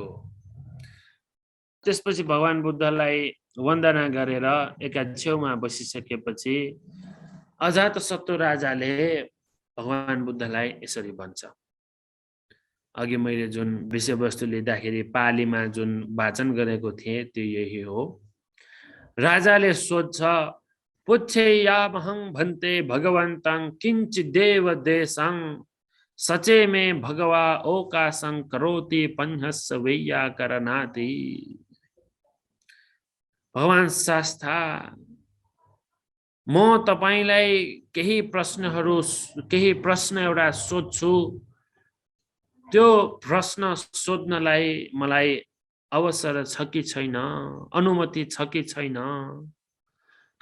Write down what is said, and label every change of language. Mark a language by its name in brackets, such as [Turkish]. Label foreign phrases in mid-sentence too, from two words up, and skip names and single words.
[Nepali] त्यसपछि भगवान बुद्धलाई वन्दना गरेर एका छेउमा बसिसकेपछि अजातशत्रु राजाले भगवान बुद्धलाई यसरी भन्छ। अघि मैले जुन विषयवस्तु लिँदाखेरि पालीमा जुन वाचन गरेको थिएँ त्यो यही हो। राजाले सोध्छ, [Pali] पुच्छेयामहं भन्ते भगवन्तं किञ्चिदेव देशं सचे मे भगवा ओकाशं करोति पन्हस्य वैयाकरणाति। [Nepali] भगवान शास्ता, म तपाईलाई केही प्रश्न एउटा सोध्छु, त्यो प्रश्न सोध्नलाई मलाई अवसर छ कि छैन, अनुमति छ कि छैन?